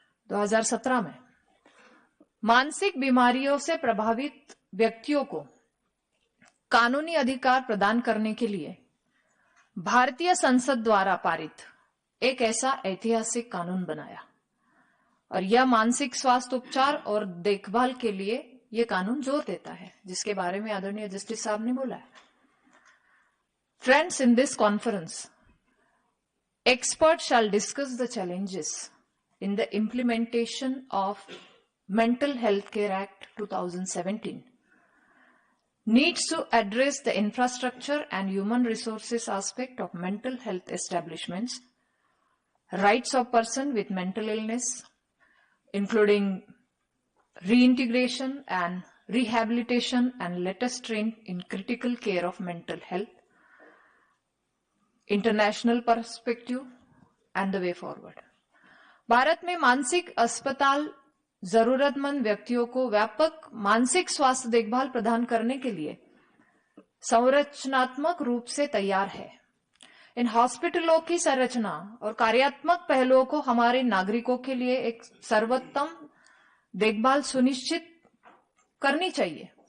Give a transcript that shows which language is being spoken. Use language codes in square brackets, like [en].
[hi] 2017 में मानसिक बीमारियों से प्रभावित व्यक्तियों को कानूनी अधिकार प्रदान करने के लिए भारतीय संसद द्वारा पारित एक ऐसा ऐतिहासिक कानून बनाया और यह मानसिक स्वास्थ्य उपचार और देखभाल के लिए यह कानून जोर देता है, जिसके बारे में आदरणीय जस्टिस साहब ने बोला है। [en] Friends, in this conference experts shall discuss the challenges in the implementation of Mental Health Care Act 2017, needs to address the infrastructure and human resources aspect of mental health establishments, rights of person with mental illness, including reintegration and rehabilitation and latest trend in critical care of mental health, international perspective and the way forward. [hi] Bharat में मानसिक अस्पताल जरूरतमंद व्यक्तियों को व्यापक मानसिक स्वास्थ्य देखभाल प्रदान करने के लिए संरचनात्मक रूप से तैयार है। इन हॉस्पिटलों की संरचना और कार्यात्मक पहलुओं को हमारे नागरिकों के लिए एक सर्वोत्तम देखभाल सुनिश्चित करनी चाहिए।